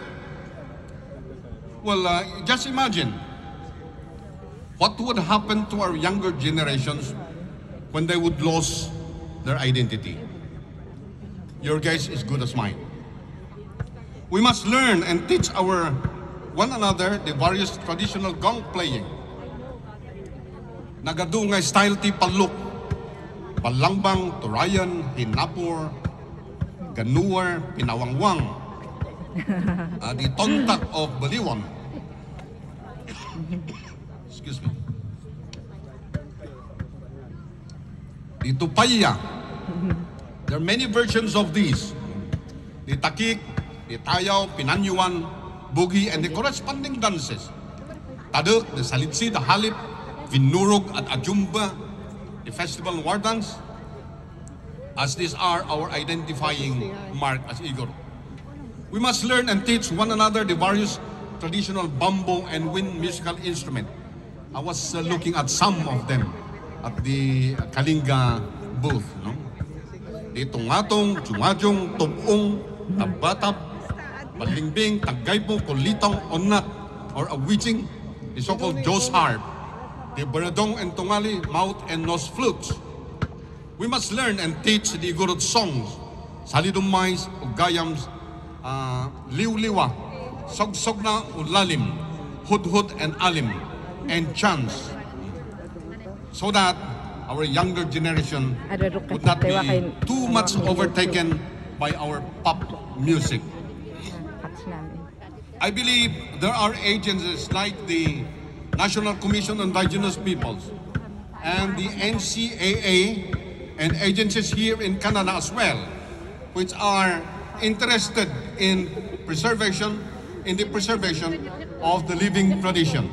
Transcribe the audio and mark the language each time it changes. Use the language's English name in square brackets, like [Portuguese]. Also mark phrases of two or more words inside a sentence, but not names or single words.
[English] Well, just imagine what would happen to our younger generations when they would lose their identity. Your guess is good as mine. We must learn and teach our one another the various traditional gong playing. Nagadungay style ti paluk, palangbang, turayan, hinapor, ganuar, pinawangwang, the tontak of Baliwan. Excuse me. The tupaya. There are many versions of these. The takik, the tayaw, pinanyuan, bugi, and the corresponding dances. Taduk, the salitsi, the halip, vinurog at ajumba, the festival war dance, as these are our identifying mark as Igorot. We must learn and teach one another the various traditional bamboo and wind musical instruments. I was looking at some of them at the Kalinga booth. No? Di tungatong, tsumadyong, tubong, tabatap, balingbing, tagaypo, kulitong, onnat, or awitching, the so-called Joe's harp, the baradong and tungali, mouth and nose flutes. We must learn and teach the Igorot songs, salidumais, ugayams, liw-liwa, sogsog na ulalim, hud-hud and alim, and chants, so that our younger generation would not be too much overtaken by our pop music. I believe there are agencies like the National Commission on Indigenous Peoples and the NCAA and agencies here in Canada as well, which are interested in the preservation of the living tradition.